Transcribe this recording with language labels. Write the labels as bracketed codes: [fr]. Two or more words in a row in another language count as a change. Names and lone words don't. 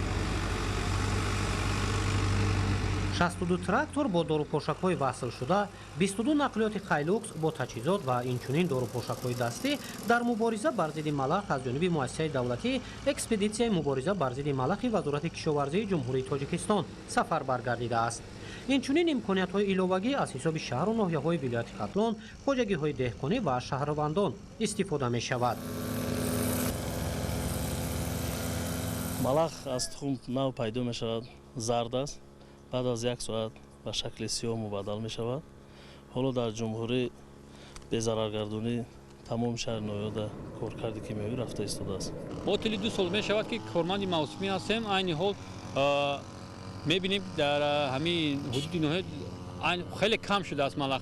[fa] 62 تراکتور با داروپوشک‌های وصل شده، 22 نقلیات خیلوکس با تجهیزات و اینچنین داروپوشک‌های دستی در مبارزه بر ضد ملخ از جانب مؤسسه دولتی اکسپدیسیای مبارزه بر ضد ملخ وزارت کشاورزی جمهوری تاجیکستان سفربر گردیده است. اینچنین امکانیت‌های علاوه‌ای از حساب شهر و ناحیه‌های ولایت ختلان، خواجگی‌های دهقانی و شهروندان استفاده می‌شود. [tg] малах аз тухм нав пайдо мешавад, зард аст, баъд аз 1 соат ба шакли сиёҳ мубаддал мешавад. ҳоло дар ҷумҳурӣ безараргардонӣ тамом шаҳри ноёда коркарди кимиёвӣ рафта истодааст. мо тили 2 сол мешавад ки корманди мавсумӣ ҳастем. айни ҳол мебинем дар ҳамин ҳудуди ноҳия хеле кам шудааст малах.